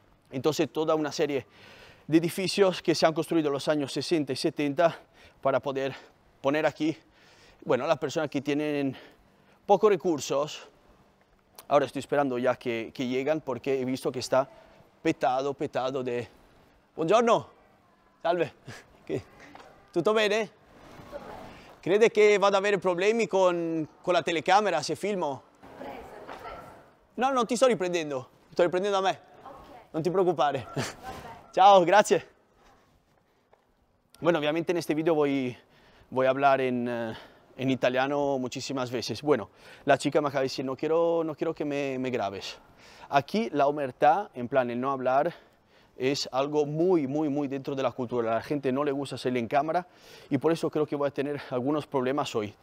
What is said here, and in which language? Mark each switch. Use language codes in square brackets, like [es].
[es] Entonces toda una serie de edificios que se han construido en los años 60 y 70 para poder poner aquí, bueno, a las personas que tienen pocos recursos. Ahora estoy esperando ya que llegan porque he visto que está petado de... [it] Buongiorno, salve, tutto bene? Crede che vada ad avere problemi con la telecamera se filmo? No, non ti sto riprendendo, sto riprendendo a me. Okay. Non ti preoccupare. Ciao, grazie. [es] Bueno, obviamente en este vídeo voy a hablar en italiano muchísimas veces. Bueno, la chica me acaba de decir, no quiero que me grabes. Aquí la omertá, en plan el no hablar, es algo muy dentro de la cultura. A la gente no le gusta salir en cámara y por eso creo que voy a tener algunos problemas hoy.